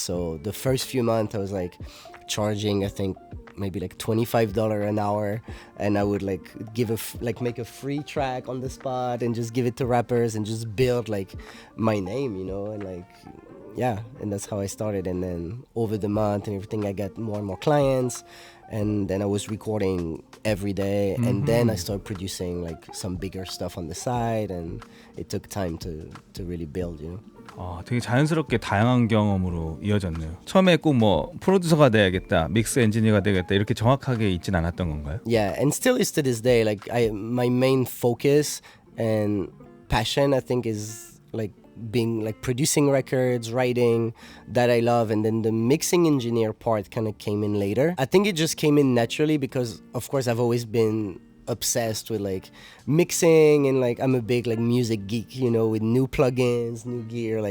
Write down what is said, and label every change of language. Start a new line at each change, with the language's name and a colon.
English: So the first few months I was like charging, I think, maybe like $25 an hour, and I would like make a free track on the spot and just give it to rappers and just build like my name, you know, and like and that's how I started. And then over the month and everything, I got more and more clients, and then I was recording every day, and then I started producing like some bigger stuff on the side, and it took time to really build, you know.
Korean: 되게 자연스럽게 다양한 경험으로 이어졌네요. 처음에 꼭 뭐 프로듀서가 돼야겠다, 믹스 엔지니어가 되겠다 이렇게 정확하게 있진 않았던 건가요?
English: Yeah, and still is to this day. Like my main focus and passion, I think, is like being like producing records, writing, that I love, and then the mixing engineer part kind of came in later. I think it just came in naturally because, of course, I've always been obsessed with like mixing, and like I'm a big like music geek, you know, with new plugins, new gear.